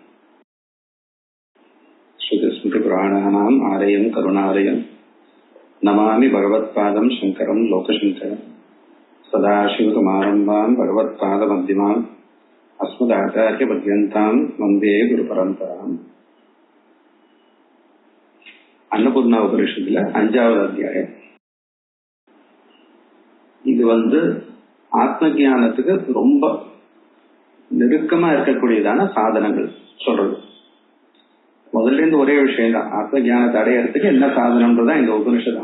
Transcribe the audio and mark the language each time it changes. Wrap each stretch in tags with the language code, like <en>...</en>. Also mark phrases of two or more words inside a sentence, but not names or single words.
<sa>श्रुतिस्मृतिपुराणानाम् आलयं करुणालयं नमामि भगवत्पादं शङ्करं लोकशङ्करं सदाशिवसमारम्भां भगवत्पादमध्यमाम् अस्मदाचार्यपर्यन्तां वन्दे गुरुपरम्पराम्.</sa> <ta>अन्नपूर्णा உபனிஷத்துல 5வது அத்தியாயம். இது ஆத்ம ஞானத்துக்கு ரொம்ப நெருக்கமா இருக்கக்கூடியதான சாதனங்கள் சொல்றது. முதல்ல இருந்து ஒரே விஷயம் தான், ஆத்ம ஞானத்தை அடையறதுக்கு என்ன சாதனம்ன்றதான் இந்த உபனிஷத்.</ta>